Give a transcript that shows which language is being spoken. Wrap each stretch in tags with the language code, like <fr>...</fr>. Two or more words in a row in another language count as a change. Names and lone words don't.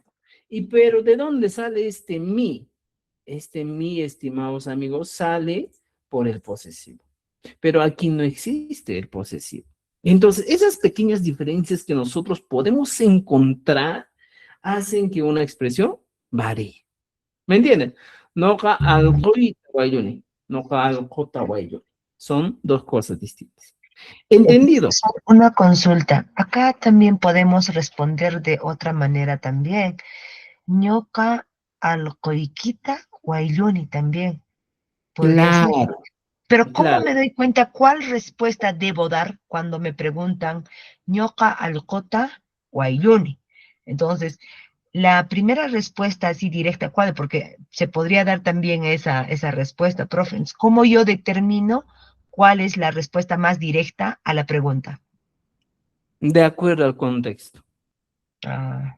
<es>Y pero, ¿de dónde sale este mi? Este mi, estimados amigos, sale por el posesivo. Pero aquí no existe el posesivo. Entonces, esas pequeñas diferencias que nosotros podemos encontrar hacen que una expresión varíe. ¿Me entienden?</es> <qu>Noqa alquyta waylluni, noqa alquta waylluni.</qu> <es>Son dos cosas distintas. ¿Entendido? Una consulta. Acá también podemos responder de otra manera también.</es> <qu>Ñoqa alqoykita waylluni también.</qu> <es>Podría ser. Claro, Pero ¿cómo claro. me doy cuenta cuál respuesta debo dar cuando me preguntan</es> <qu>ñoqa alqota waylluni?</qu> <es>Entonces, la primera respuesta así directa, ¿cuál? Porque se podría dar también esa respuesta, profe. ¿Cómo yo determino cuál es la respuesta más directa a la pregunta? De acuerdo al contexto. Ah,</es>